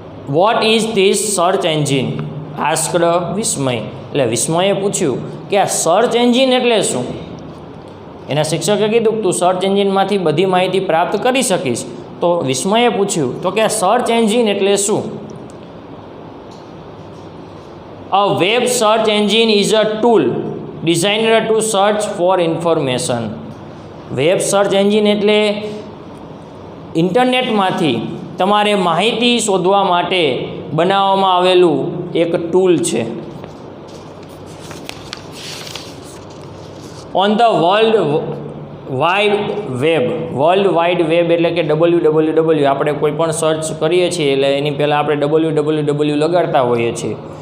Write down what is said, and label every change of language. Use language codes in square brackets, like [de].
[en] What is this search engine? Asked Vismay. [gu] એટલે વિસ્મયે પૂછ્યું કે આ સર્ચ એન્જિન એટલે શું? એના શિક્ષકે કીધું તું સર્ચ એન્જિનમાંથી બધી માહિતી પ્રાપ્ત કરી શકીશ. તો વિસ્મયે પૂછ્યું તો કે આ સર્ચ એન્જિન એટલે શું? [en] A web search engine is a tool designed to search for information. [gu] Web search engine એટલે ઇન્ટરનેટમાંથી તમારે માહિતી શોધવા માટે બનાવવામાં આવેલું એક ટૂલ છે. [en] on the world wide web [gu] એટલે કે www, આપણે કોઈ પણ સર્ચ કરીએ છીએ એટલે એની પહેલાં આપણે www લગાડતા હોઈએ છીએ.